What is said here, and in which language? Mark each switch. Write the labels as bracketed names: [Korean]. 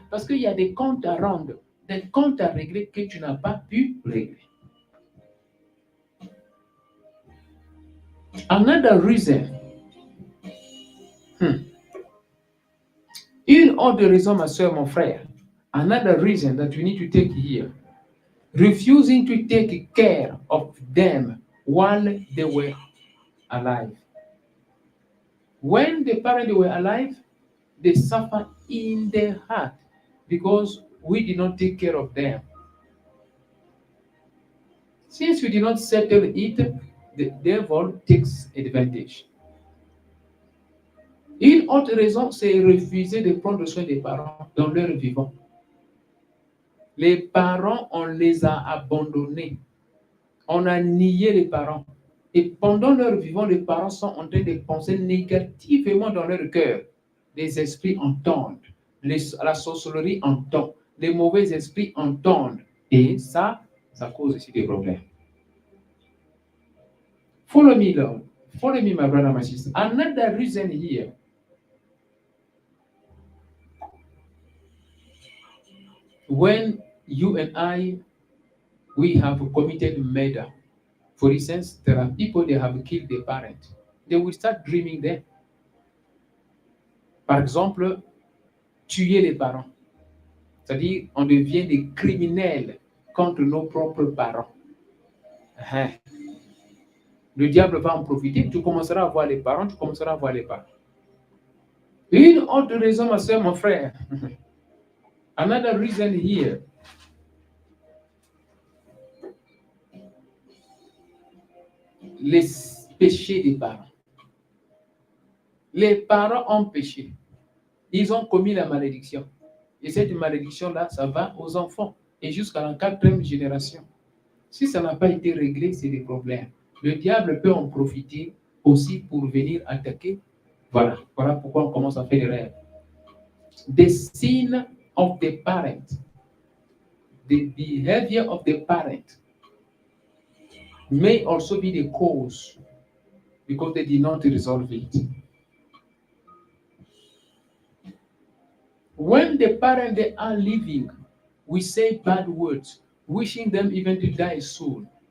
[French] Parce qu'il y a des comptes à rendre, des comptes à régler que tu n'as pas pu régler. [English] Another reason. [French] Une autre raison, ma soeur, mon frère, [English] Another reason that we need to take here, refusing to take care of them while they were alive. When the parents were alive, they suffer in their heart because we did not take care of them. Since we did not settle it, the devil takes advantage. [French] Une autre raison, c'est refuser de prendre soin des parents dans leur vivant. Les parents, on les a abandonnés. On a nié les parents. Et pendant leur vivant, les parents sont en train de penser négativement dans leur cœur. Les esprits entendent. La sorcellerie entend. Les mauvais esprits entendent. Et ça cause aussi des problèmes. [English] Follow me, Lord. Follow me, my brother, my sister. Another reason here. When you and I, we have committed murder. For instance, there are people that have killed their parents. They will start dreaming them. [French] Par exemple, tuer les parents. C'est-à-dire, on devient des criminels contre nos propres parents. Le diable va en profiter, tu commenceras à voir les parents, tu commenceras à voir les parents. Une autre raison, ma soeur, mon frère. [English] Another reason here. [French] Les péchés des parents. Les parents ont péché. Ils ont commis la malédiction. Et cette malédiction-là, ça va aux enfants. Et jusqu'à la 4e génération. Si ça n'a pas été réglé, c'est des problèmes. Le diable peut en profiter aussi pour venir attaquer. Voilà pourquoi on commence à faire des rêves. [English] The sin of the parent. The behavior of the parent may also be the cause because they did not resolve it. When the parents they are living, we say bad words, wishing them even to die soon.